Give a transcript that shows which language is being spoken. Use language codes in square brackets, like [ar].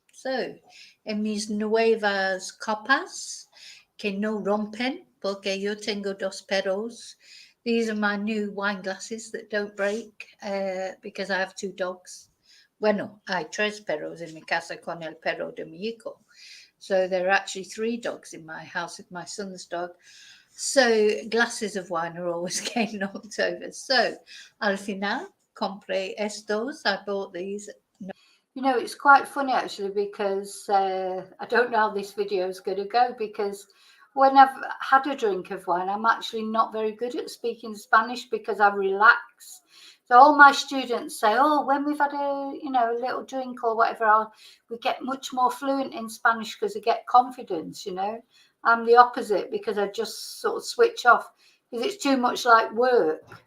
[es] So, en mis nuevas copas, que no rompen, porque yo tengo dos perros. [en] These are my new wine glasses that don't break, because I have two dogs. [es] Bueno, hay tres perros en mi casa con el perro de mi hijo. [en] So there are actually three dogs in my house with my son's dog. So glasses of wine are always getting knocked over. [es] So al final, compré estos. [en] I bought these. It's quite funny actually, because I don't know how this video is going to go, because when I've had a drink of wine, I'm actually not very good at speaking Spanish because I relax. So all my students say, oh, when we've had a little drink or whatever, we get much more fluent in Spanish because I get confidence, I'm the opposite, because I just sort of switch off because it's too much like work.